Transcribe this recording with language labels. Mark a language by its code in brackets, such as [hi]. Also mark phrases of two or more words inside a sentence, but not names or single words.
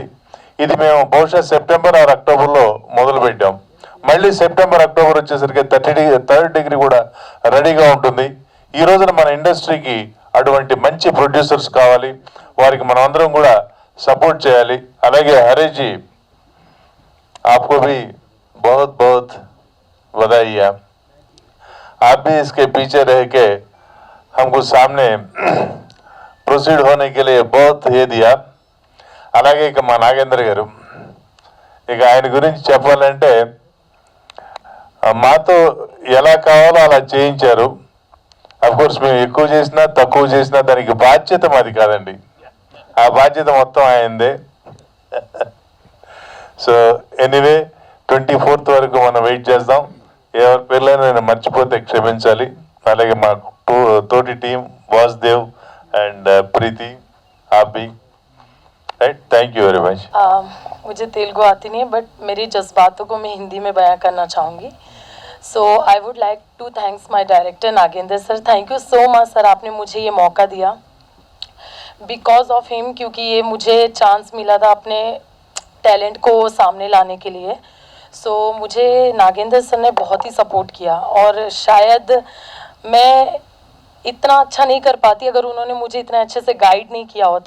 [te] ఇది మేము బహుశా సెప్టెంబర్ ఆర్ అక్టోబర్లో మొదలు పెట్టాం. మళ్ళీ సెప్టెంబర్ అక్టోబర్ వచ్చేసరికి 3rd డిగ్రీ కూడా రెడీగా ఉంటుంది. ఈ రోజున మన ఇండస్ట్రీకి అటువంటి మంచి ప్రొడ్యూసర్స్ కావాలి, వారికి మనం అందరం కూడా సపోర్ట్ చేయాలి. [hi] అలాగే హరీష్ आपको भी बहुत बहुत बधाई है. आप भी इसके पीछे रह के हमको सामने प्रोसीड होने के लिए बहुत ये दिया. [te] అలాగే ఇక మా నాగేంద్ర గారు, ఇక ఆయన గురించి చెప్పాలంటే మాతో ఎలా కావాలో అలా చేయించారు. అఫ్కోర్స్ మేము ఎక్కువ చేసినా తక్కువ చేసినా దానికి బాధ్యత మాది కాదండి, ఆ బాధ్యత మొత్తం ఆయనదే. [en] so anyway [te] 24th వరకు మనం వెయిట్ చేద్దాం. ఎవరి పేర్లైనా నేను మర్చిపోతే క్షమించాలి. అలాగే మా తోటి టీం వాసుదేవ్ అండ్ ప్రీతి, ఆపి, రైట్. [en] thank you very much. [hi] मुझे तेलुगु आती नहीं है, बट मेरी जज्बातों को मैं हिंदी में बयां करना चाहूँगी. [en] So I would like to thanks my director Nagendra sir. thank you so much sir, [hi] आपने मुझे ये मौका दिया. [en] because of him, [hi] क्योंकि ये मुझे चांस मिला था अपने टैलेंट को सामने लाने के लिए. सो मुझे नागेंद्र सर ने बहुत ही सपोर्ट किया, और शायद मैं इतना अच्छा नहीं कर पाती अगर उन्होंने मुझे इतना अच्छे से गाइड नहीं किया होता.